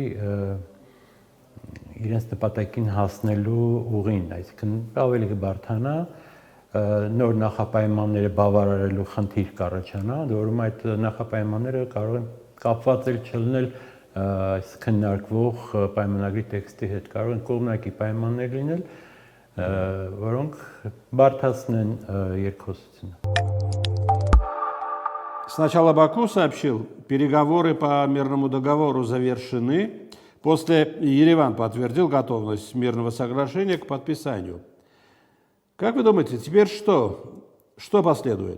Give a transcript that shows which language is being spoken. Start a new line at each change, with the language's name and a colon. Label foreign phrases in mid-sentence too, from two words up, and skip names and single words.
Armenian: իրենց նպատակին հասնելու ուղին, այսինքն ավելի կբարթանա, նոր նախապայմանները բավարարելու խնդիր կառաջանա, որում այդ նախապայմանները կարող են կապված չլինել այս քննարկվող պայմանագրի տեքստի հետ, կարող են կողմնակի պայմաններ լինել, որոնք բարդացնեն երկխոսությունը։
Russian: Сначала Баку сообщил, переговоры по мирному договору завершены. После Ереван подтвердил готовность мирного соглашения к подписанию. Как вы думаете, теперь что?